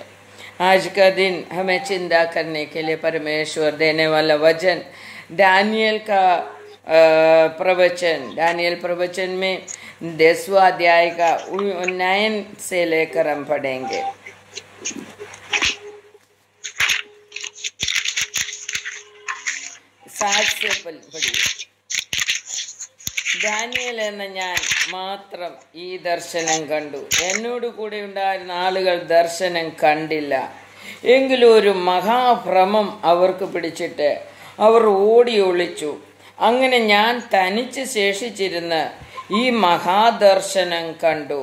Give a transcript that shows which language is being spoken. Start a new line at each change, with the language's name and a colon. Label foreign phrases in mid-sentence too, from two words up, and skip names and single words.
Hindi: आज का दिन हमें चिंता करने के लिए परमेश्वर देने वाला वचन दानियल का प्रवचन, दानियल प्रवचन में 10वां अध्याय का 9 से लेकर हम पढ़ेंगे। सात से पढ़िए।
Malayalam: ദാനിയേൽ എന്ന ഞാൻ മാത്രം ഈ ദർശനം കണ്ടു. എന്നോട് കൂടെ ഉണ്ടായിരുന്ന ആളുകൾ ദർശനം കണ്ടില്ല. എങ്കിലും ഒരു മഹാഭ്രമം അവർക്ക് പിടിച്ചിട്ട് അവർ ഓടി ഒളിച്ചു. അങ്ങനെ ഞാൻ തനിച്ച് ശേഷിച്ചിരുന്ന് ഈ മഹാദർശനം കണ്ടു.